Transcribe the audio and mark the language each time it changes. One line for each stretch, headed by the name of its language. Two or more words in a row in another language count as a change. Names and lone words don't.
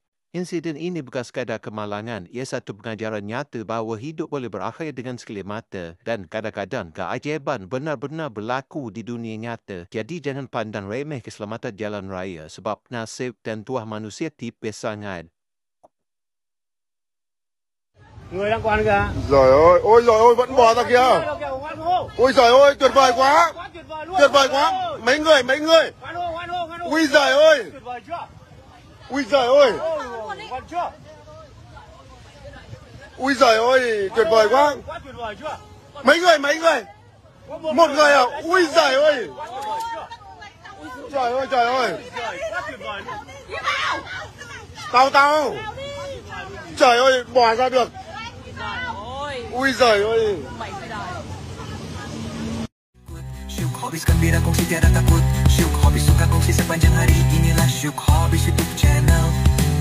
Malay: Insiden ini bukan sekadar kemalangan, ia satu pengajaran nyata bahawa hidup boleh berakhir dengan sekelip mata dan kadang-kadang keajaiban benar-benar berlaku di dunia nyata. Jadi jangan pandang remeh keselamatan jalan raya sebab nasib dan tuah manusia tipis sangat.
Vietnamese: Người đang còn kìa. Ôi giời ơi, vẫn bò ra kìa. Ôi giời ơi, tuyệt vời quá. Tuyệt vời quá. Mấy người. Ui giời ơi. Ui giời ơi. Ui giời ơi, tuyệt vời quá. Mấy người. Một người à? Ui giời ơi. Trời ơi. Tao. Trời ơi, bò ra được. Ui giời ơi.
Malay: Syuk Hobbies gembira kongsi tiada takut. Syuk Hobbies suka kongsi sepanjang hari. Inilah Syuk Hobbies YouTube channel.